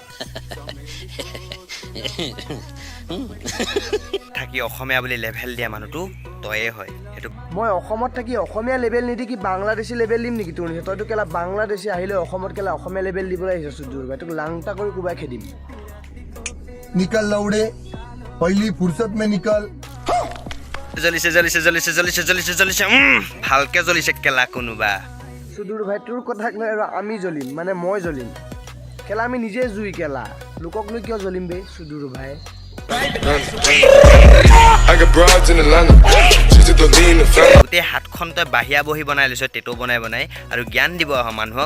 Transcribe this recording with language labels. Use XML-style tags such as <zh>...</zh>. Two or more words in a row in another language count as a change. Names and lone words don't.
<as>থাকি অসমীয়া বুলি লেভেল দিয়া মানুহটো তয়ে হয়। সেইটো মই অসমত থাকি অসমীয়া লেভেল নিদি কি বাংলাদেশী লেভেল দিম নেকি তোৰ নিচিনা? তইতো কেলা বাংলাদেশী আহিলে অসমত কেলা অসমীয়া লেভেল দিবলৈ আহিছ সুদূৰ ভাই, তোক লাংটা কৰি কোবাই খেদিম।</as> <hi>निकल लौड़े, पहली फुर्सत में निकल।</hi> <as>জ্বলিছে জ্বলিছে জ্বলিছে জ্বলিছে জ্বলিছে জ্বলিছে ভালকে জ্বলিছে কেলা কোনোবা। সুদূৰ ভাই তোৰ কথা লৈ আৰু আমি জ্বলিম, মানে মই জ্বলিম কেলা, আমি নিজে জুই কেলা, লোকক লৈ কিয় জ্বলিম বে সুদূৰ ভাই? গোটেই হাতখন তই বাহিয়া বহি বনাই লৈছ, টেটু বনাই বনাই, আৰু জ্ঞান দিব অহা মানুহক।</as>